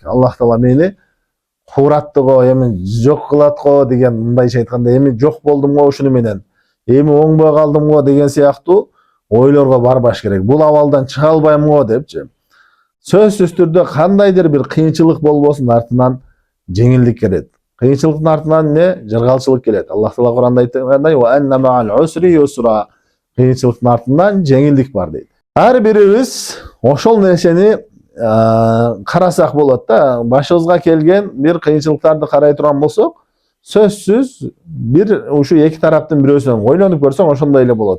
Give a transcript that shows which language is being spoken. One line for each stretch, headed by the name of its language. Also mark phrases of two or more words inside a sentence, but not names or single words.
Kyrgyz: Аллах Таала мени кууратты го, эми жок кылат го деген, мындайча айтканда, эми жок болдум го ушуну менен, эми оңбой калдым го деген сыяктуу ойлорго барбаш керек. Бул абалдан чыга албайм го депчи. Сөзсүз түрдө кандайдыр бир кыйынчылык болбосун, артынан жеңилдик келет. Кыйынчылыктын артынан эмне? Жыргалчылык келет. Аллах Таала Куранда айткандай:
Arabic: "وإن مع العسر يسرا".
Kyrgyz: Кыйынчылыктын артынан жеңилдик бар дейт. Ар бирибиз ошол нерсени карасак болот да. Башыбызга келген бир кыйынчылыктарды карай турган болсок, сөзсүз бир ушу эки тараптын бирөөсүнөн ойлонуп көрсөң ошондой эле болот.